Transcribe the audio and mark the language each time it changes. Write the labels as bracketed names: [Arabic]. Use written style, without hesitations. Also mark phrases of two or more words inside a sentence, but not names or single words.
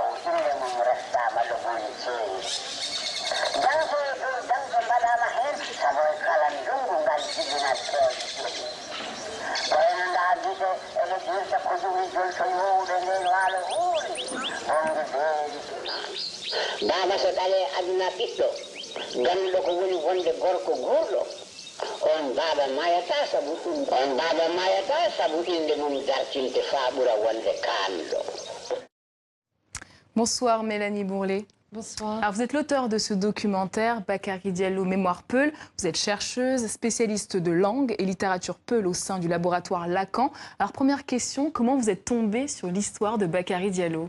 [Fula] inde mum restama loboni ceeri danko e dow danko mbaɗama hen sabo e kala ndungu ngal jibinat peeje wayno ndaadite eɓe ƴirta ko jogi jol to yowɓe nden waalo huuri wonde beeri dama so ɗale aduna ɓiɗɗo ganduɗo ko woni wonde gorko gurɗo on baba mayata sabu inde mum dartinte fa ɓura wonde kalɗo. [French] Bonsoir Mélanie Bourlet. Bonsoir. Alors vous êtes l'auteur de ce documentaire Bakary Diallo, Mémoire Peul. Vous êtes chercheuse, spécialiste de langue et littérature peul au sein du laboratoire Lacan. Alors première question, comment vous êtes tombée sur l'histoire de Bakary Diallo?